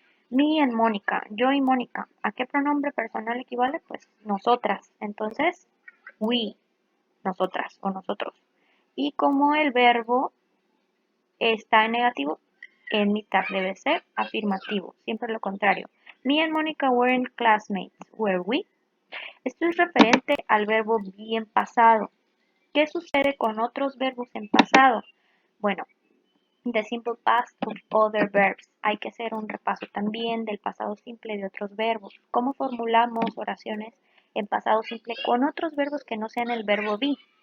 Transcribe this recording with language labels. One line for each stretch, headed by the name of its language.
English: Me and Mónica,
Spanish: yo y Mónica. ¿A qué pronombre personal equivale? Pues nosotras. Entonces, we, nosotras o nosotros. Y como el verbo está en negativo, en mi tag debe ser afirmativo. Siempre lo contrario.
English: Me and Mónica weren't classmates, were we?
Spanish: Esto es referente al verbo be en pasado. ¿Qué sucede con otros verbos en pasado?
English: Bueno, the simple past of other verbs.
Spanish: Hay que hacer un repaso también del pasado simple de otros verbos. ¿Cómo formulamos oraciones en pasado simple con otros verbos que no sean el verbo be?